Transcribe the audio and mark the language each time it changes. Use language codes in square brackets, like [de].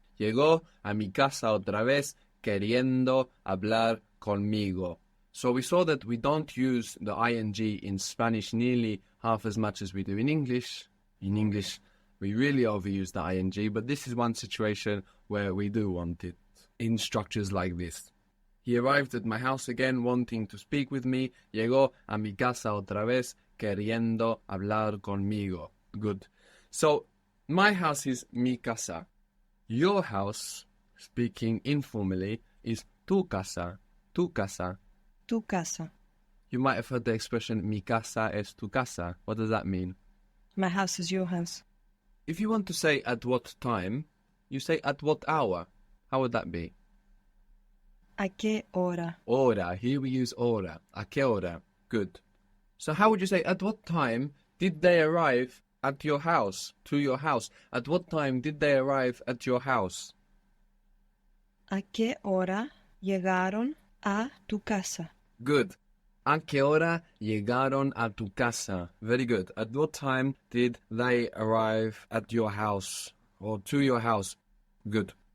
[es] Llegó a mi casa otra vez queriendo hablar conmigo. [en] So we saw that we don't use the ing in Spanish nearly half as much as we do in English. In English, we really overuse the ing, but this is one situation where we do want it in structures like this. He arrived at my house again wanting to speak with me. [es] Llegó a mi casa otra vez queriendo hablar conmigo. [en] Good. So, my house is mi casa. Your house, speaking informally, is tu casa. [es] Tu casa. Tu casa. [en] You might have heard the expression [es] mi casa es tu casa. [en] What does that mean? My house is your house. If you want to say at what time, you say at what hour. How would that be? [es] ¿A qué hora? [en] Hora. Here we use hora. [es] A qué hora. [en] Good. So how would you say at what time did they arrive at your house, to your house? At what time did they arrive at your house? [es] ¿A qué hora llegaron a tu casa? [en] Good. [es] ¿A qué hora llegaron a tu casa? [en] Very good. At what time did they arrive at your house or to your house? Good.